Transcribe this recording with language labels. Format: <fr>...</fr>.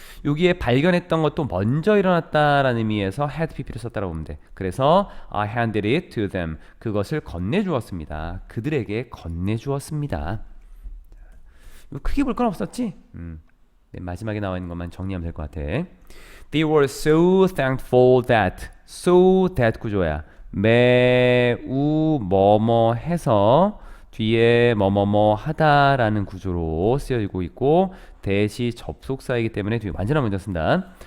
<ko>여기에 발견했던 것도 먼저 일어났다라는 의미에서 had pp를 썼다라고 보면 돼. 그래서</ko> <en>I handed it to them</en> <ko>그것을 건네주었습니다. 그들에게 건네주었습니다. 크게 볼 건 없었지? 맨 마지막에 나와 있는 것만 정리하면 될 것 같아.</ko> <en>They were so thankful that so that</en> <ko>구조야. 매우 뭐뭐 해서 뒤에 뭐뭐뭐 하다라는 구조로 쓰여지고 있고 대시 접속사이기 때문에 뒤에 완전한 문장 쓴다.</ko>